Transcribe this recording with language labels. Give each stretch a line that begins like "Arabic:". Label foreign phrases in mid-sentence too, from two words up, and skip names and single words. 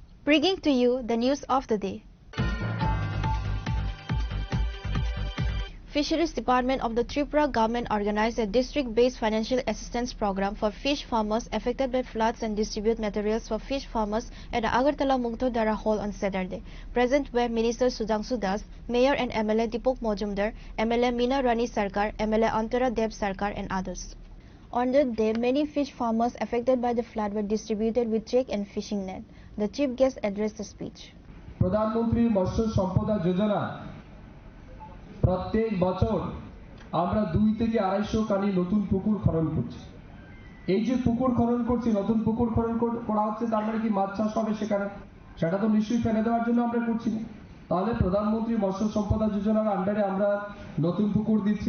English: Bringing to you the news of the day. Fisheries Department of the Tripura government organized a district-based financial assistance program for fish farmers affected by floods and distribute materials for fish farmers at the Agartala Mugdhodara Hall on Saturday. Present were Minister Sudhanshu Das, Mayor and MLA Deepak Majumdar, MLA Meena Rani Sarkar, MLA Antara Dev Sarkar and others. On that day, many fish farmers affected by the flood were distributed with check and fishing net. The chief guest addressed the speech.
Bangla: Pradhan Mantri Matsya Sampada Yojana প্রত্যেক বছর আমরা 2 থেকে 250 কানি নতুন পুকুর খনন করছি। এই যে পুকুর খনন করছি, নতুন পুকুর খনন করা হচ্ছে, তার মানে কি মাছ চাষ হবে সেখানে? সেটা তো নিশ্চয়ই ফেলে দেওয়ার জন্য আমরা করছি না। তাহলে প্রধানমন্ত্রী মৎস্য সম্পদা যোজনার আন্ডারে আমরা নতুন পুকুর দিচ্ছি।